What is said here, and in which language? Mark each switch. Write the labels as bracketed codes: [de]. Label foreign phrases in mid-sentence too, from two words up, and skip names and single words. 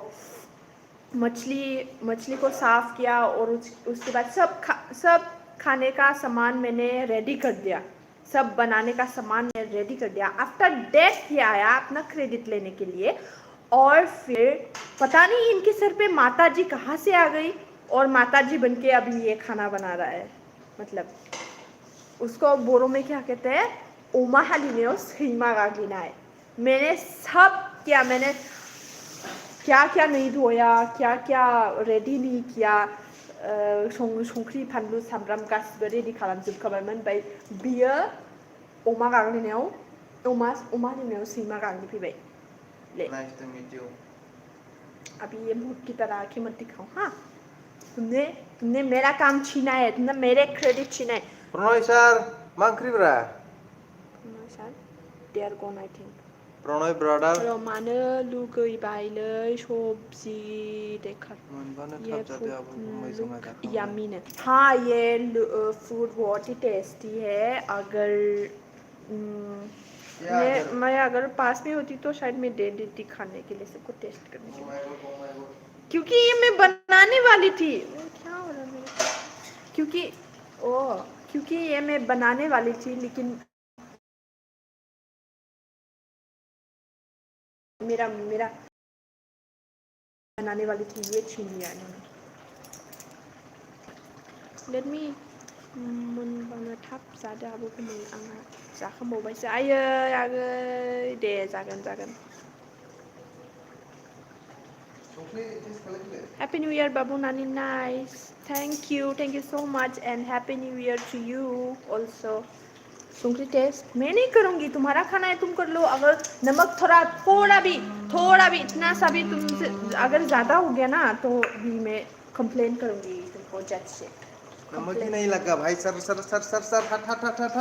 [hi] मछली को साफ किया और उसके बाद सब खाने का सामान मैंने रेडी कर दिया सब बनाने का सामान मैं रेडी कर दिया [en] after death [hi] ये आया अपना क्रेडिट लेने के लिए और फिर पता नहीं इनके सर पे माता जी कहाँ से आ गई और माता जी बनके अभी ये खाना बना रहा है मतलब उसको बोरो में क्या कहते हैं [brx] ओमा हालिने सैमा गाग्लिना [hi] है मैंने सब किया मैंने क्या नहीं धोया क्या रेडी नहीं किया [brx] संख्रि फानलु सामब्राम गासिबो रेडी खालामजोबखाबायमोन ओमफ्राय बियो अमा हालिनायाव सैमा गाग्लिफैबाय ले [en] nice to meet you [hi] अभी ये भूत की तरह आंखें मत दिखाओ हाँ तुमने मेरा काम छीना है तुमने मेरे क्रेडिट छीना है [brx] प्रणय सर मा ओंख्रि ब्रा [en] sir they are gone I think [brx] प्रणय ब्रादार र मानो लुगैबायलै सब्जी देखा मोनबानो थाब जादो आबो गुमै संगा जाखांबाय [hi] यम्मी ने हाँ ये फूड बहुत ही टेस्टी है अगर मैं अगर पास में होती तो शायद मैं दे देती खाने के लिए सबको टेस्ट करने के लिए क्योंकि ये मैं बनाने वाली थी। क्या हो रहा है मेरे? क्योंकि ये मैं बनाने वाली थी, लेकिन मेरा मेरा बनाने वाली थी, ये छीन लिया इन्होंने। [en] Let me [brx] मोनबानो थाब जादो आबौखौमोन आंहा जाखांबावबायसो आयै आगै दे जागोन [en] Happy New Year [brx] बाबू नानी [en] nice thank you so much and Happy New Year to you also सुंगरी [hi] टेस्ट मैं नहीं करूँगी, तुम्हारा खाना है तुम कर लो। अगर नमक थोड़ा भी इतना सा भी तुमसे अगर ज़्यादा हो गया ना तो भी मैं कंप्लेन करूँगी तुमको जज से। नमक ही नहीं लगा भाई, सर हट।